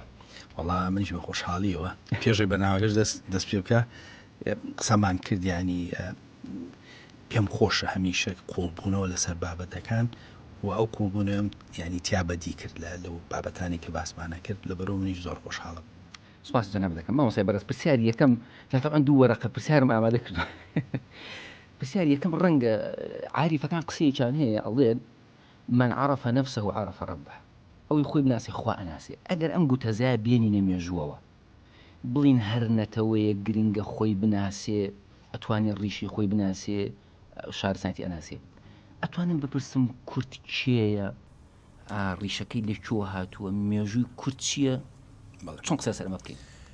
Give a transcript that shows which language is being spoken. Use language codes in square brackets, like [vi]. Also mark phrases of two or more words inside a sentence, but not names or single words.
[ckb] وەڵا منیش بە خۆشحاڵیەوە پێشی بەناوەگەش دەست پێ بکە قسەمان کردیانی پێم خۆشە هەمیشە قوڵبوونەوە لەسەر بابەتەکان و ئەو قوڵبوونەوەم ینی تیابەدی کرد لەو بابەتانی کە باسمانە کرد لەبەرەوە منیش زۆر خۆشحاڵم. سوپاس جەناب دەکەم مامۆستای بەڕێز پرسیاری یەکەم طبعا دوو وەرەقە پرسیارم ئامادە کردووە. پرسیاری یەکەم ڕەنگە عاریفەکان قسەیەکیان هەیە ئەڵێن [ar] من عرف نفسه عرف ربه [ckb] ئەوی خۆی بناسی خوا ئەناسێ ئەگەر ئەم گوتەزای بێنینە مێژووەوە بڵین هەر نەتەوەیە گرنگە خۆی بناسێ ئەتوانێت ڕیشی خۆی بناسێ شارستانیەتی ئەناسێ ئەتوانم بپرسم کورد کێیە ڕیشەکەی لەکوێ هاتووە مێژووی کورد چییە چۆن قسە سەر ئەمە بکەین؟